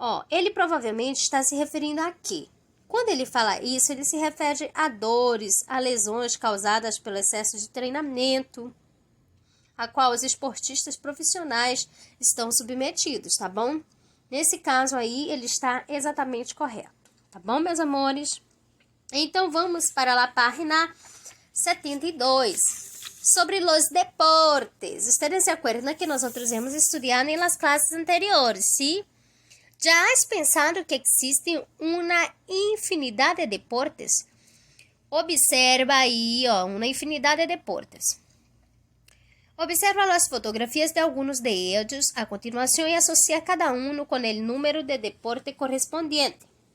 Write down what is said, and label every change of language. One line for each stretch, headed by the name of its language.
Portuguese: Ele provavelmente está se referindo a quê? Quando ele fala isso, ele se refere a dores, a lesões causadas pelo excesso de treinamento, a qual os esportistas profissionais estão submetidos, tá bom? Nesse caso aí, ele está exatamente correto, tá bom, meus amores? Então, vamos para a página 72.
Spanish: Sobre los deportes. Ustedes se acuerdan que nós hemos estudado em las clases anteriores, ¿sí? ¿Ya has pensado que existe uma infinidade de deportes?
Portuguese: Observa aí, uma infinidade de deportes. Observa as fotografias de alguns de ellos a continuação e associa cada um com o número de deporte correspondiente.